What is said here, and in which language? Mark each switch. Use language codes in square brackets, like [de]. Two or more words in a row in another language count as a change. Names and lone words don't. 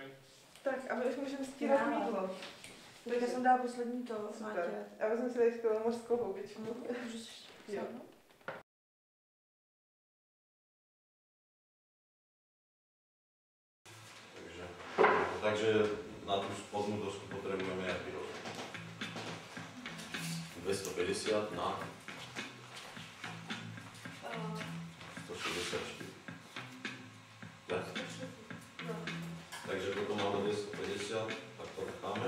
[cs] Tak a my už můžeme stírat mídlo. Tak já jsem dala poslední to, Mátě. A vezmu si tady skvělou mořskou houbičku. Jo. [sk] Takže na tú spodnú dosku potrebujeme nejaký rozmer. 250 na 164. Tak? Takže toto máme 250, tak to necháme.